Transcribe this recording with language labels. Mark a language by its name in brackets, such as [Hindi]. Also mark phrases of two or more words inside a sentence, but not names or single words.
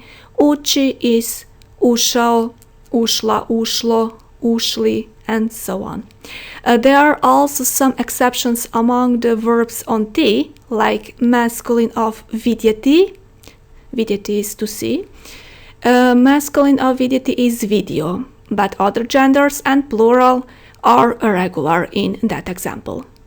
[Bosnian] Ući is ušao, ušla, ušlo, ušli, [English] and so on. There are also some exceptions among the verbs on t, like masculine of vidjeti. Vidjeti is to see. Masculine of vidjeti is video, but other genders and plural are irregular in that example.